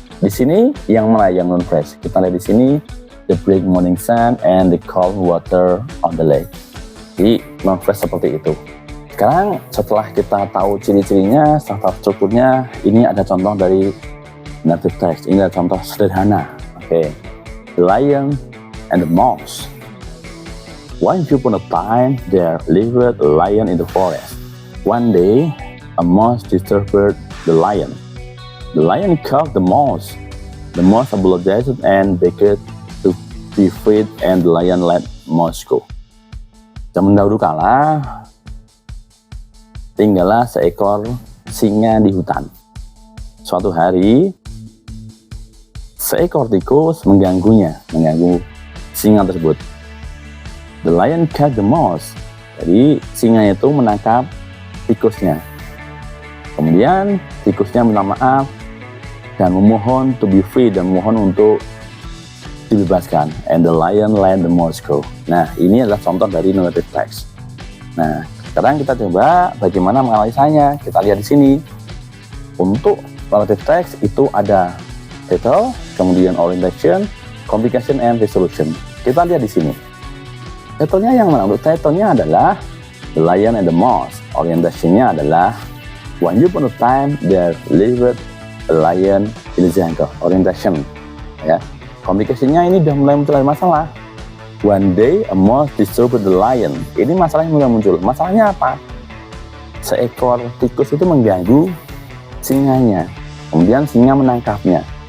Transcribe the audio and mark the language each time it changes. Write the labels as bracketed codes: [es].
[id] Di sini yang mana yang noun phrase? Kita lihat di sini the bright morning sun and the calm water on the lake. Jadi noun phrase seperti itu. Sekarang setelah kita tahu ciri-cirinya, setelah strukturnya, ini ada contoh dari narrative text. Ini ada contoh sederhana. [en] Oke. The lion and the mouse. Once upon a time, there lived a lion in the forest. One day, a mouse disturbed the lion. The lion caught the mouse. The mouse apologized and begged to be freed, and the lion let mouse go. [id] Zaman dahulu kala, tinggallah seekor singa di hutan. Suatu hari, seekor tikus mengganggu singa tersebut. [en] The lion caught the mouse. [id] Jadi singa itu menangkap tikusnya. Kemudian tikusnya minta maaf dan memohon [en] to be free, [id] dan memohon untuk dibebaskan. [en] And the lion let the mouse go. [id] Nah, ini adalah contoh dari narrative text. Nah, sekarang kita coba bagaimana menganalisanya. Kita lihat di sini. Untuk narrative text itu ada title, kemudian orientation, complication, and resolution. Kita lihat di sini. Title-nya yang mana? Untuk title-nya adalah [en] The Lion and the Mouse. [id] Orientasinya adalah [en] Once upon a time there lived a lion in the jungle. [id] Orientation, ya. Complication-nya ini sudah mulai muncul masalah. [en] One day a mouse disturbed the lion. [id] Ini masalahnya mulai muncul. Masalahnya apa? Seekor tikus itu mengganggu singanya. Kemudian singa menangkapnya.